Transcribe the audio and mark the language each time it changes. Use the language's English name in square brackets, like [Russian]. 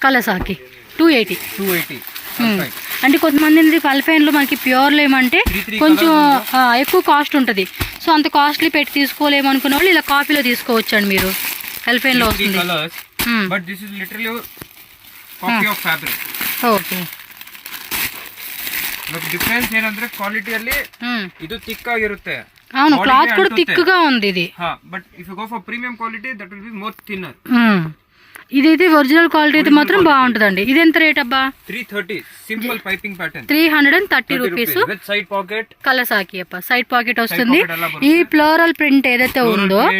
[Telugu] కలసాకి 280 అంటే కొంతమంది అల్ఫైన్లో మనకి ప్యూర్లో ఏమంటే కొంచెం ఎక్కువ కాస్ట్ ఉంటుంది సో అంత కాస్ట్లీ పెట్టి తీసుకోలేము అనుకున్న వాళ్ళు ఇలా కాపీలో తీసుకోవచ్చు అండి మీరు అల్ఫైన్లో వస్తుంది [English] but this is literally copy of fabric okay [Kannada] but difference ಏನಂದ್ರೆ ಕ್ವಾಲಿಟಿಯಲ್ಲಿ ಇದು ಥಿಕ್ ಆಗಿರುತ್ತೆ [Telugu] అవును క్లాత్ కూడా థిక్ గా ఉంది ఇది [English] but if you go for premium quality that will be more thinner [Telugu] ఇదైతే ఒరిజినల్ క్వాలిటీ అయితే మాత్రం బాగుంటుందండి ఇది ఎంత రేట్ అబ్బా [English] 330 simple piping pattern 330 rupees with side pocket [Telugu] కలసాకి అప్ప సైడ్ పాకెట్ వస్తుంది ఈ ఫ్లోరల్ ప్రింట్ ఏదైతే ఉందో